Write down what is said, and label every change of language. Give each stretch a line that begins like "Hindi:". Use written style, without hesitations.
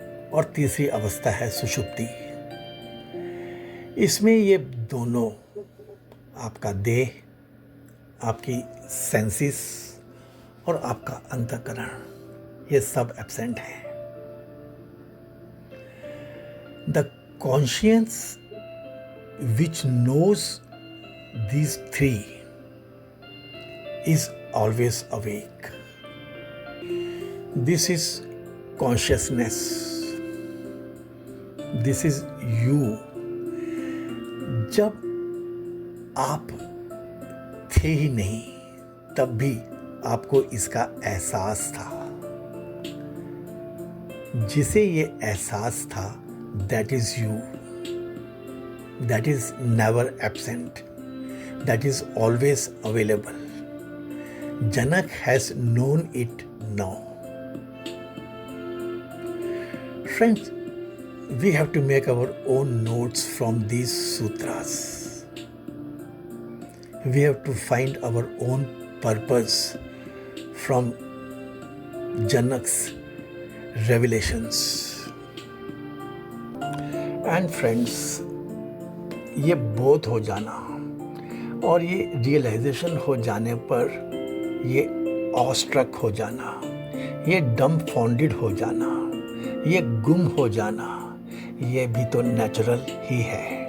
Hindi: और तीसरी अवस्था है सुषुप्ति। इसमें ये दोनों, आपका देह, आपकी सेंसिस और आपका अंतःकरण, ये सब एब्सेंट है।
English: The conscious which knows these three is always awake. This is consciousness. This is you.
Hindi: जब आप थे ही नहीं तब भी आपको इसका एहसास था। जिसे ये एहसास था,
English: that is you. That is never absent. That is always available. Janak has known it now. Friends, we have to make our own notes from these sutras. We have to find our own purpose from Janak's revelations. And friends,
Hindi: ये बोध हो जाना और ये realisation हो जाने पर ये ऑस्ट्रक हो जाना, ये डम्बफाउंडेड हो जाना, ये गुम हो जाना, ये भी तो नेचुरल ही है।